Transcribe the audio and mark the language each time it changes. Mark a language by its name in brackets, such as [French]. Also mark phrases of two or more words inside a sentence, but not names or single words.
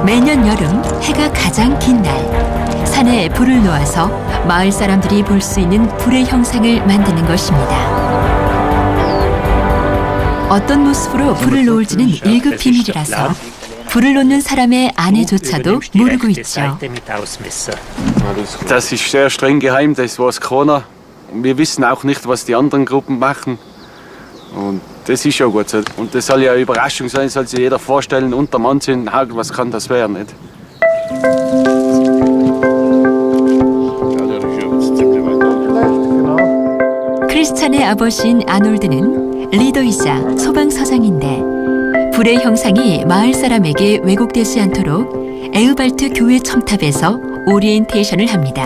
[Korean] 매년 여름 해가 가장 긴 날, 산에 불을 놓아서 마을 사람들이 볼 수 있는 불의 형상을 만드는 것입니다. 어떤 모습으로 불을 놓을지는 1급 비밀이라서 불을 놓는 사람의 아내조차도 모르고 있죠. [German] Das ist sehr streng geheim, das weiß keiner. Wir wissen auch nicht, was die anderen Gruppen machen. Und das ist ja gut so. Und das soll ja eine Überraschung sein, soll sich jeder vorstellen, unter Mann sind, was kann das werden, nicht? [Korean] 크리스찬의 아버지인 아놀드는 리더이자 소방서장인데 불의 형상이 마을 사람에게 왜곡되지 않도록 에우발트 교회 첨탑에서 오리엔테이션을 합니다.